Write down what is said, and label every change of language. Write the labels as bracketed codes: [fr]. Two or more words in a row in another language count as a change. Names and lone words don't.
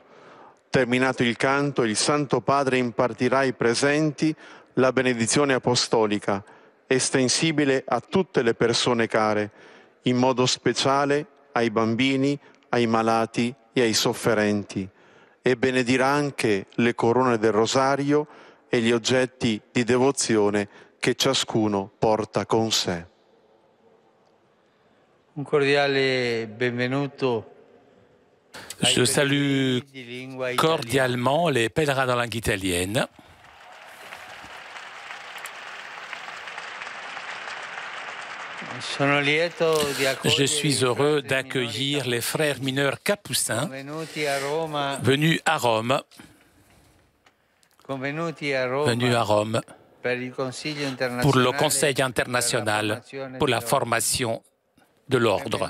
[it] Terminato il canto, il Santo Padre impartirà ai presenti la benedizione apostolica, estensibile a tutte le persone care, in modo speciale ai bambini, ai malati e ai sofferenti, e benedirà anche le corone del rosario e gli oggetti di devozione che ciascuno porta con sé. Un cordiale benvenuto. [fr] Je salue cordialement les pèlerins de langue italienne. Je suis heureux d'accueillir les frères mineurs capucins venus à Rome pour le Conseil international pour la formation de l'ordre.